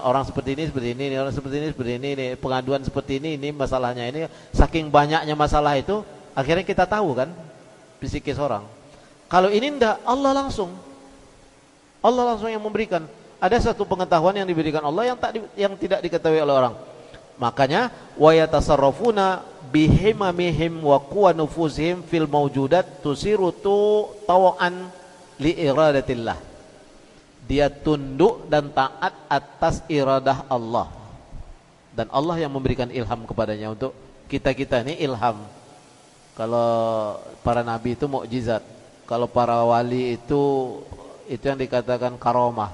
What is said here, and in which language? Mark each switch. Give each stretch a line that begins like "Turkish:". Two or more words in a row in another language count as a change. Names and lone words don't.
Indonesian: Orang seperti ini, orang seperti ini, pengaduan seperti ini masalahnya ini. Saking banyaknya masalah itu, akhirnya kita tahu kan psikis orang. Kalau ini enggak, Allah langsung yang memberikan. Ada satu pengetahuan yang diberikan Allah yang tidak diketahui oleh orang.
Arabic: Makanya ويتصرفون بهممهم وقوى نفوسهم في الموجودات تصير طوعا لإرادة الله.
Indonesian: Dia tunduk dan taat atas iradah Allah. Dan Allah yang memberikan ilham kepadanya. Untuk kita-kita ini ilham. Kalau para nabi itu mukjizat. Kalau para wali itu yang dikatakan karomah.